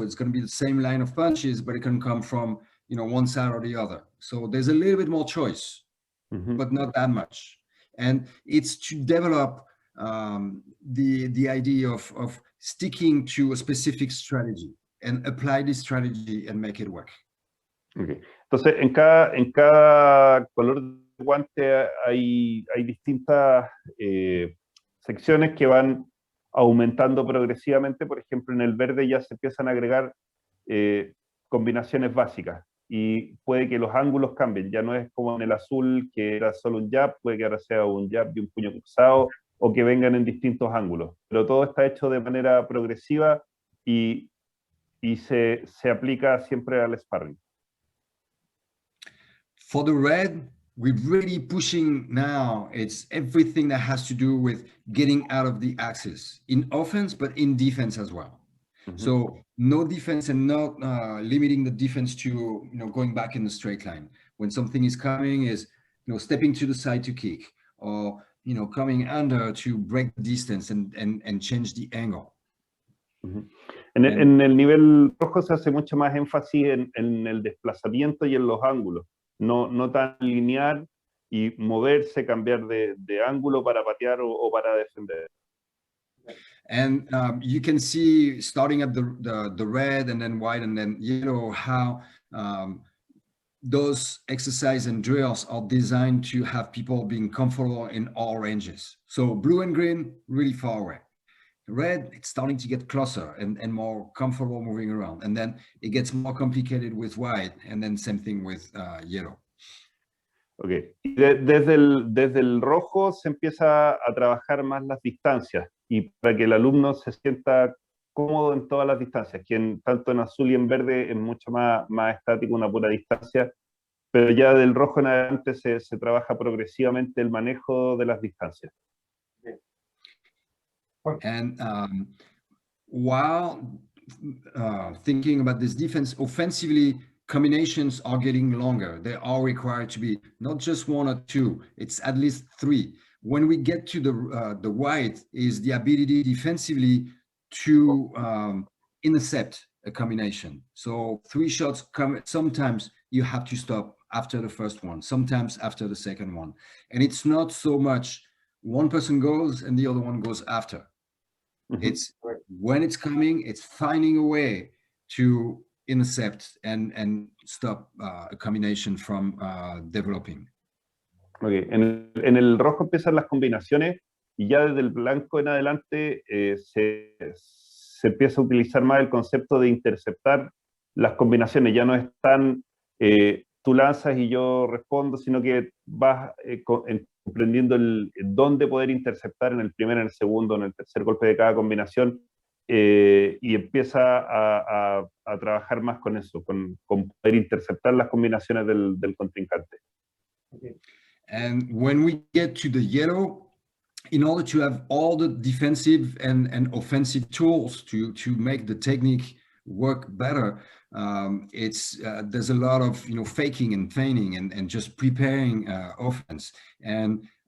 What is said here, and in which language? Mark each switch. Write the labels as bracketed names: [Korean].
[English] So it's going to be the same line of punches, but it can come from one side or the other. So there's a little bit more choice, but not that much. And it's to develop the idea of sticking to a specific strategy and apply this strategy and make it work. Okay. [Spanish] Entonces, en cada color de guante hay distintas secciones que van aumentando progresivamente. Por ejemplo, en el verde ya se empiezan a agregar combinaciones básicas, y puede que los ángulos cambien. Ya no es como en el azul, que era solo un jab, puede que ahora sea un jab y un puño cruzado, o que vengan en distintos ángulos. Pero todo está hecho de manera progresiva y se aplica siempre al sparring. [English] For the red, we're really pushing now. It's everything that has to do with getting out of the axis in offense, but in defense as well. So no defense, and not limiting the defense to going back in the straight line. When something is coming, is stepping to the side to kick, or coming under to break the distance and change the angle. Ujú. [Spanish] En el nivel rojo se hace mucho más énfasis en el desplazamiento y en los ángulos, no tan lineal y moverse, cambiar de ángulo para patear o para defender. [English] And you can see, starting at the red and then white and then yellow, how those exercises and drills are designed to have people being comfortable in all ranges. So blue and green, really far away. Red, it's starting to get closer and more comfortable moving around. And then it gets more complicated with white, and then same thing with yellow. Okay. [Spanish] Desde el rojo se empieza a trabajar más las distancias y para que el alumno se sienta cómodo en todas las distancias, que tanto en azul y en verde es mucho más estático, una pura distancia, pero ya del rojo en adelante se trabaja progresivamente el manejo de las distancias. [English] And while thinking about this defense, offensively, combinations are getting longer. They are required to be not just one or two, it's at least three. When we get to the white is the ability defensively to intercept a combination. So 3 shots come, sometimes you have to stop after the first one, sometimes after the second one. And it's not so much one person goes and the other one goes after. Mm-hmm. It's when it's coming, it's finding a way to intercept and stop a combination from developing. Okay. [Spanish] En el rojo empiezan las combinaciones y ya desde el blanco en adelante se empieza a utilizar más el concepto de interceptar las combinaciones. Ya no es tan tú lanzas y yo respondo, sino que vas comprendiendo dónde poder interceptar en el primer, en el segundo, en el tercer golpe de cada combinación, y empieza a trabajar más con eso, con poder interceptar las combinaciones del contrincante. [English] Okay. And when we get to the yellow, in order to have all the defensive and offensive tools to make the technique work better, there's a lot of faking and feigning and just preparing offense, and